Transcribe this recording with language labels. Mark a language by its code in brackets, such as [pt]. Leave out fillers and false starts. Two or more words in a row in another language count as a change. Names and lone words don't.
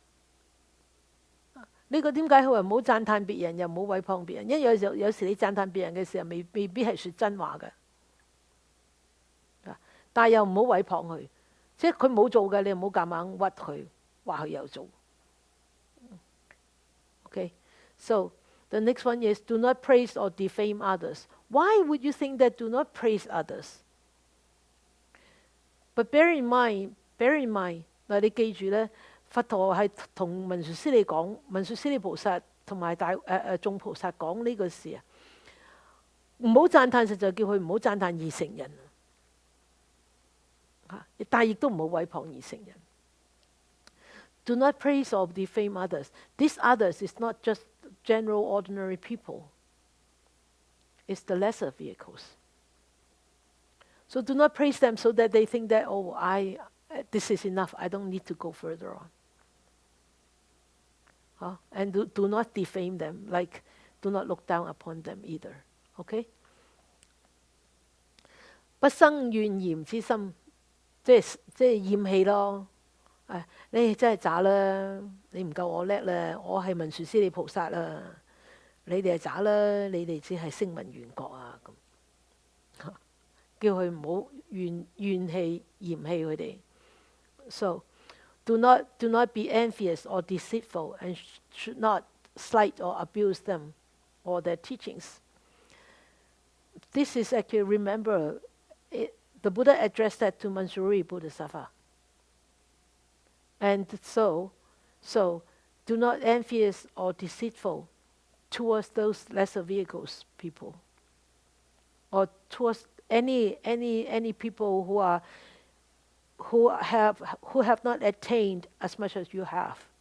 [yue] 呢個點解佢話唔好讚歎別人，又唔好毀謗別人？因為有時你讚歎別人嘅時候，未必係説真話嘅。但係又唔好毀謗佢，即係佢冇做嘅，你唔好夾硬屈佢，話佢有做。 [en] Okay, so the next one is do not praise or defame others. Why would you think that do not praise others? But bear in mind, [yue] 嗱你記住咧，佛陀係同文殊師利講，文殊師利菩薩同埋眾菩薩講呢個事啊，唔好讚歎，實在叫佢唔好讚歎二乘人啊，但係亦都唔好毀謗二乘人。 [en] Do not praise or defame others. These others is not just general ordinary people. It's the lesser vehicles. So do not praise them so that they think that, this is enough. I don't need to go further on. And do not defame them, like do not look down upon them either. Okay? [yue] 不生怨嫌之心，即係厭棄咯。你真係渣啦！你唔夠我叻啦！我係文殊師利菩薩啦！你哋係渣啦！你哋只係聲聞緣覺啊！咁叫佢唔好怨氣嫌棄佢哋。 [en] So do not be envious or deceitful, and should not slight or abuse them or their teachings. This is actually, remember, the Buddha addressed that to Manjusri Bodhisattva. And so do not envious or deceitful towards those lesser vehicles people, or towards any people who have not attained as much as you have.